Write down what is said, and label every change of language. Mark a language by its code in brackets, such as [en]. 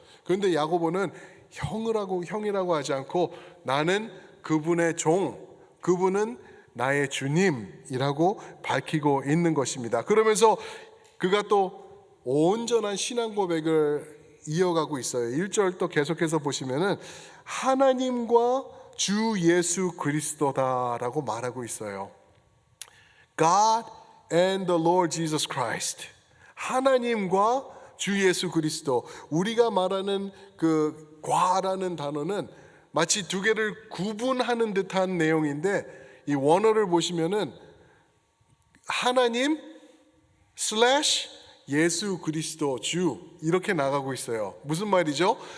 [ko] 그런데 야고보는 형이라고 하지 않고 나는 그분의 종, 그분은 나의 주님이라고 밝히고 있는 것입니다. 그러면서 그가 또 온전한 신앙 고백을 이어가고 있어요. 1절 또 계속해서 보시면은 하나님과 주 예수 그리스도다라고 말하고 있어요. [en] God and the Lord Jesus Christ. [ko] 하나님과 주 예수 그리스도. 우리가 말하는 그 과라는 단어는 마치 두 개를 구분하는 듯한 내용인데 이 원어를 보시면은 하나님 슬래시 예수 그리스도 주 이렇게 나가고 있어요. 무슨 말이죠?